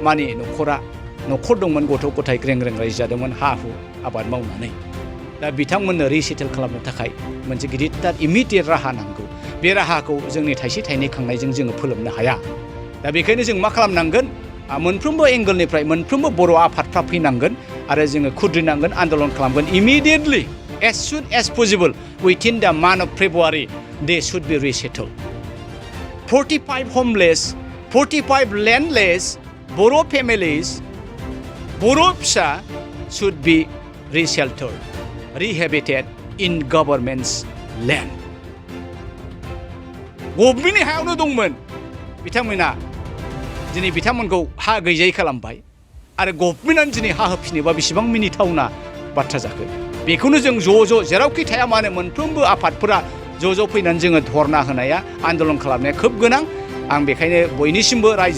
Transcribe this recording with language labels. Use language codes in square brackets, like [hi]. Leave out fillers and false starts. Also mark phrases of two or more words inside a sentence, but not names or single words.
[brx] मानि न'खर दंमोन गथ' गथाय ग्रें रायजो जादोंमोन हा हु आबाद मावनानै दा बिथांमोननो रिसेटेल खालामनो थाखाय मोनसे गिदिरथार इमिडियेट राहा नांगौ बे राहाखौ जोंनि थाइसे थाइनै खांनायजों जोङो फोलोमनो हाया दा बेखायनो जों मा खालामनांगोन मोनफ्रोमबो एंगलनिफ्राय मोनफ्रोमबो बर' आफादफ्रा फैनांगोन आरो जोङो खुद्रिनांगोन आन्दलन खालामगोन इमिडियेटलि [en] as soon as possible within the month of February they should be resettled 45 homeless 45 landless Boro families Boro Psa should be resheltered rehabilitated in government's land [brx] गभमेन्टनि हायावनो दंमोन बिथांमोना दिनै बिथांमोनखौ हा गैजायै खालामबाय आरो गभमेन्टआनो दिनै हा होफिनोबा बेसेबां मिनिथावना बाथ्रा जाखो बेखौनो जों ज' जेरावखि थाया मानो मोनफ्रोमबो आफादफोरा ज' फैनानै जोङो धरना होनाया आन्दलन खालामनाया खोब गोनां आं बेखायनो बयनिसिमबो रायजो